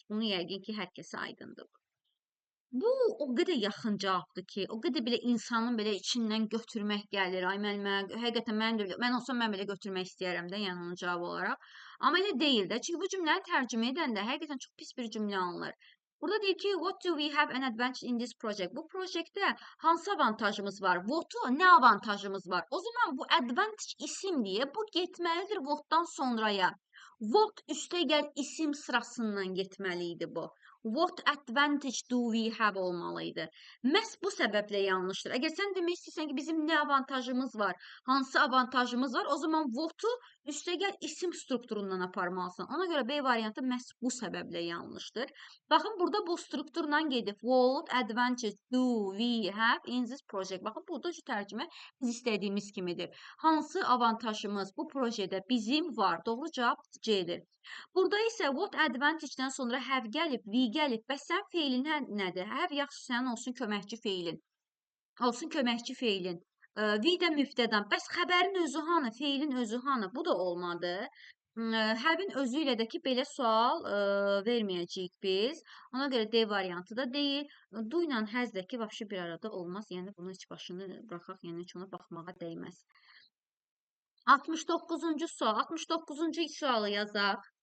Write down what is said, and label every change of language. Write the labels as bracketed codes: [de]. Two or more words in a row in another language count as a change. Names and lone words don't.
[az] Bunu yəqin ki, hər kəsə aydındır. Bu o qədər yaxın cavabdır ki, o qədər belə insanın belə içindən götürmək gəlir. Ay mənə həqiqətən mən olsam mən belə götürmək istəyərəm də, yəni onun cavabı olaraq. Amma elə deyil də. Çünki bu cümləni tərcümə edəndə həqiqətən çox pis bir cümlə alınır. Burada deyir ki, [en] what do we have an advantage in this project? [az] Bu proyektdə hansı avantajımız var? What-u nə avantajımız var? O zaman bu advantage isim deyə bu getməlidir what-dan sonraya. What üstəgəl isim sırasından getməli idi bu. [en] What advantage do we have [az] olmalıydı. Məhz bu səbəblə yanlışdır. Əgər sən demək istəyirsən ki, bizim nə avantajımız var, hansı avantajımız var, o zaman what-u üstəgəl isim strukturundan aparmalısan. Ona görə B variantı məhz bu səbəblə yanlışdır. Baxın, burada bu strukturla gedib. [en] What advantage do we have in this project? [az] Baxın, burada tərcümə biz istədiyimiz kimidir. Hansı avantajımız bu projedə bizim var? Doğru cavab C-dir. Burada isə [en] what advantage- [az] dən sonra have gəlib, we gəlib. Bəs sən feilin nədir? Have yaxşı sənin olsun köməkçi feilin. Olsun köməkçi feilin. We də müftədan. Bəs xəbərin özü hanı? Feilin özü hanı? Bu da olmadı. Have-in özü ilə də ki, belə sual verməyəcəyik biz. Ona görə D variantı da deyil. Do ilə has də ki, vəbşi bir arada olmaz. Yəni, bunu heç başını buraxaq, yəni heç ona baxmağa dəyməz. 69-cu sual. 69-cu sualı yazaq.